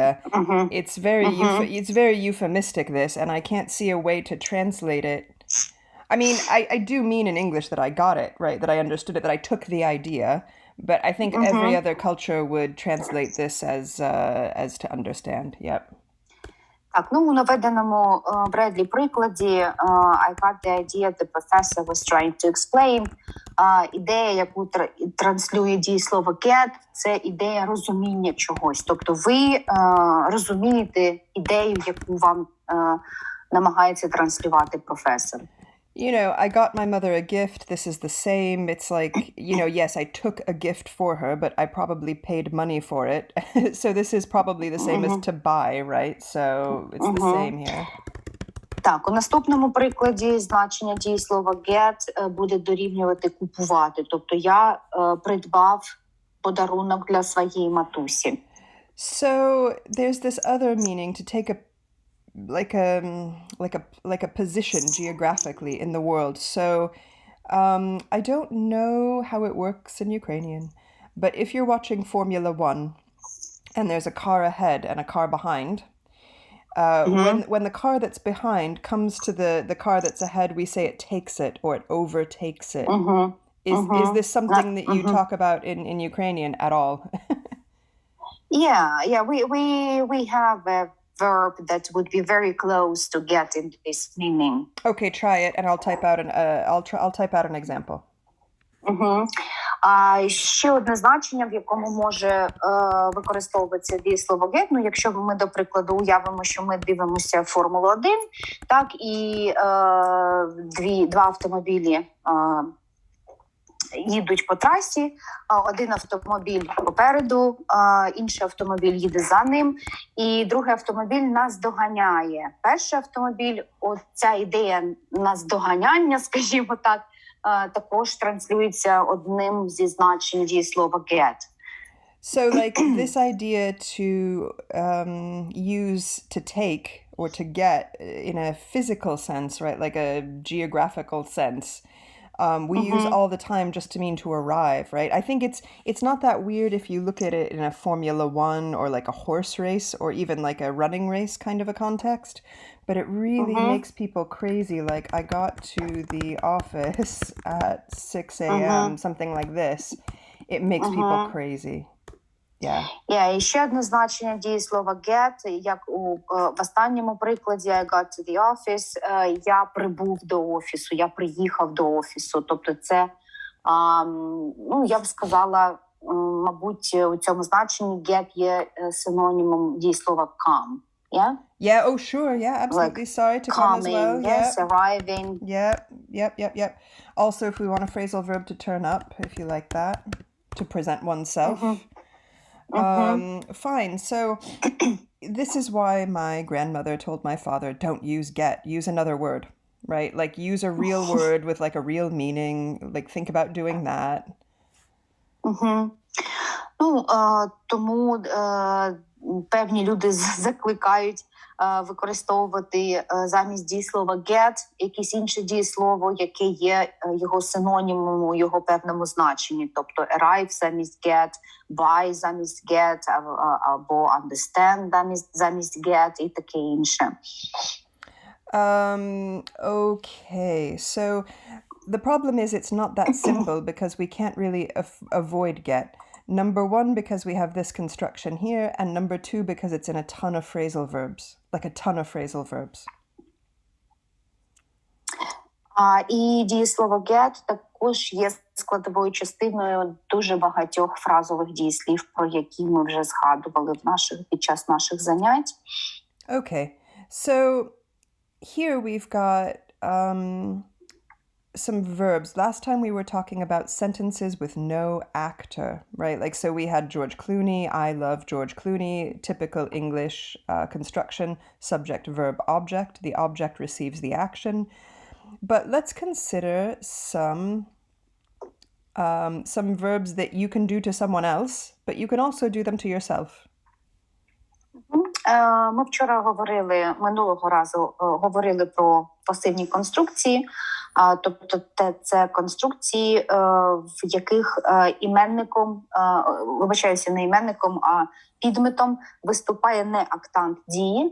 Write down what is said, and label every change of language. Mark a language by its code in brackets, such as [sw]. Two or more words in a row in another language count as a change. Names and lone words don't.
[en] It's very euphemistic, this, and I can't see a way to translate it. I mean, I do mean in English that I got it, right? That I understood it, that I took the idea. But I think every other culture would translate this as to understand. Yep. [uk] Так, ну у наведеному Бредлі прикладі [en] I got the idea the professor was trying to explain. [uk] Ідея, яку транслює дієслово get, це ідея розуміння чогось. Тобто ви розумієте ідею, яку вам намагається транслювати професор. [en] You know, I got my mother a gift. This is the same. It's like, you know, yes, I took a gift for her, but I probably paid money for it. So this is probably the same as to buy, right? So it's the same here. [uk] Так, у наступному прикладі значення дієслова get буде дорівнювати купувати. Тобто я придбав подарунок для своєї матусі. [en] So there's this other meaning to take a like a position geographically in the world. So I don't know how it works in Ukrainian, but if you're watching Formula One and there's a car ahead and a car behind, when the car that's behind comes to the car that's ahead, we say it takes it or it overtakes it. Is this something that you talk about in Ukrainian at all? Yeah, we have a verb that would be very close to get in this meaning. Okay, try it, and I'll type out I'll type out an example. [uk] Ще одне значення, в якому може використовуватися дієслово get. Ну, якщо ми, до прикладу, уявимо, що ми дивимося Формулу-1, так, і два автомобілі їдуть по трасі, один автомобіль попереду, інший автомобіль їде за ним, і другий автомобіль нас доганяє. Перший автомобіль, оця ідея наздоганяння, скажімо так, також транслюється одним зі значень дієслова get. [en] So like this idea to use to take or to get in a physical sense, right? Like a geographical sense. We use all the time just to mean to arrive, right? I think it's not that weird if you look at it in a Formula One or like a horse race or even like a running race kind of a context. But it really makes people crazy. Like I got to the office at 6 a.m., something like this. It makes people crazy. Yeah. [uk] І ще одне значення дієслова get, як в останньому прикладі [en] I got to the office, [uk] я прибув до офісу, я приїхав до офісу. Тобто це, ну, я б сказала, мабуть, у цьому значенні get є синонімом дієслова come. Yeah? [en] Yeah, oh sure, yeah, absolutely. Like sorry to come as well. Yes, Yeah. arriving. Yep. Also, if we want a phrasal verb to turn up, if you like that, to present oneself. Fine. So this is why my grandmother told my father, don't use get, use another word, right? Like use a real word with like a real meaning, like think about doing that. [uk] Ну, тому певні люди закликають використовувати замість дієслова get якесь інше дієслово, яке є його синонімом у його певному значенні. Тобто arrive замість get, buy замість get, або understand замість get і таке інше. [en] Okay, so the problem is it's not that simple because we can't really avoid get. Number one, because we have this construction here, and number two, because it's in a ton of phrasal verbs, like a ton of phrasal verbs. [uk] І дієслово get також є складовою частиною дуже багатьох фразових дієслів, про які ми вже згадували під час наших занять. [en] Okay, so here we've got some verbs. Last time we were talking about sentences with no actor, right? Like, so we had George Clooney, I love George Clooney, typical English construction, subject, verb, object. The object receives the action. But let's consider some verbs that you can do to someone else, but you can also do them to yourself. [uk] Ми вчора минулого разу говорили про пасивні конструкції, тобто це конструкції, в яких іменником, вибачаюся, не іменником, а підметом виступає не актант дії.